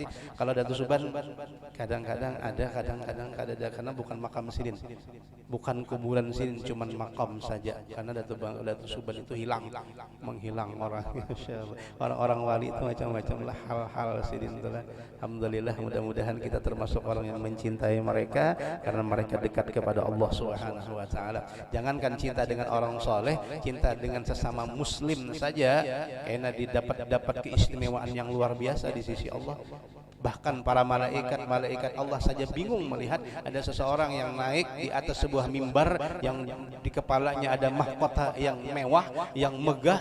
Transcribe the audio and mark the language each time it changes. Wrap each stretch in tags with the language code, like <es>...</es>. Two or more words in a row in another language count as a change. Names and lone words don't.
<bjn>Kalau Datuk Suban kadang-kadang ada, kadang-kadang kada ada karena bukan makam sidin, bukan kuburan sidin, cuman makam saja. Karena Datuk Suban itu menghilang orang wali itu macam-macam lah hal-hal sidin itu lah.</bjn> <id>Alhamdulillah mudah-mudahan kita termasuk orang yang mencintai mereka karena mereka dekat kepada Allah</id> <ar>سبحانه وتعالى.</ar> <id>Jangankan cinta dengan orang soleh, cinta dengan sesama muslim saja karena dapat keistimewaan yang luar biasa di sisi Allah. Bahkan para malaikat Allah saja bingung melihat ada seseorang yang naik di atas sebuah mimbar yang di kepalanya ada mahkota yang mewah, yang megah.</id>